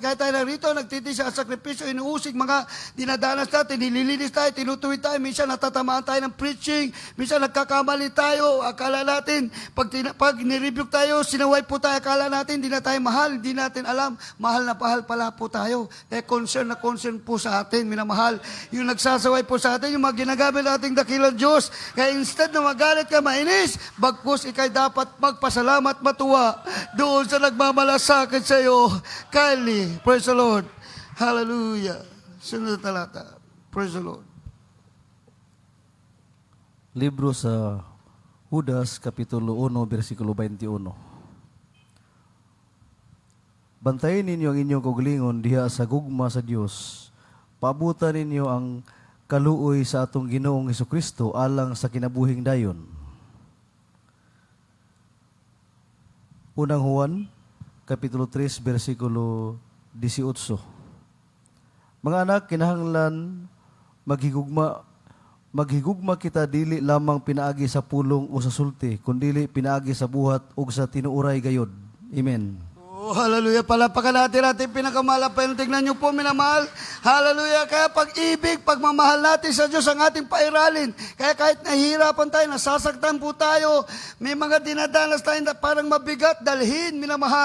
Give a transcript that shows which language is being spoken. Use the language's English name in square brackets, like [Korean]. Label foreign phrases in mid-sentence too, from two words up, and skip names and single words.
[Filipino] Kahit tayo narito, nagtitisa sa sakripisyo, inuusig mga dinadanas natin, nililinis tayo, tinutuwid tayo, minsan natatamaan tayo ng preaching, minsan nagkakamali tayo, akala natin, pag nirebuke tayo, sinaway po tayo, akala natin, hindi na tayo mahal, hindi natin alam, mahal na pahal pala po tayo. Kaya concern na concern po sa atin, minamahal. Yung nagsasaway po sa atin, yung mga ginagamit nating dakilang Diyos. Kaya instead na magalit ka, mainis, bagkus ikay dapat magpasalamat, matuwa doon sa nagmamalasakit sa iyo. [English] Kindly, praise the Lord. Hallelujah. [Filipino] Sunod na talata. [English] Praise the Lord. [Cebuano] Libro sa Judas, Kapitulo 1, versikulo 21. Bantayin ninyo ang inyong kaugalingon diha sa gugma sa Dios. Paabutan ninyo ang kaluoy sa atong Ginoong Hesukristo alang sa kinabuhing dayon. Unang Juan, Kapitulo 3, versikulo 18. Mga anak, kinahanglan maghigugma kita dili lamang pinaagi sa pulong o sa sulti, kundi pinaagi sa buhat o sa tinuuray gayod. [Filipino] Amen. Oh, hallelujah. Palapakan natin pinakamalapay. Tignan niyo po, minamahal. Hallelujah. Kaya pag-ibig, pagmamahal natin sa Diyos ang ating pairalin. Kaya kahit nahihirapan tayo, nasasaktan po tayo, may mga dinadanas tayo na parang mabigat, dalhin, minamahal.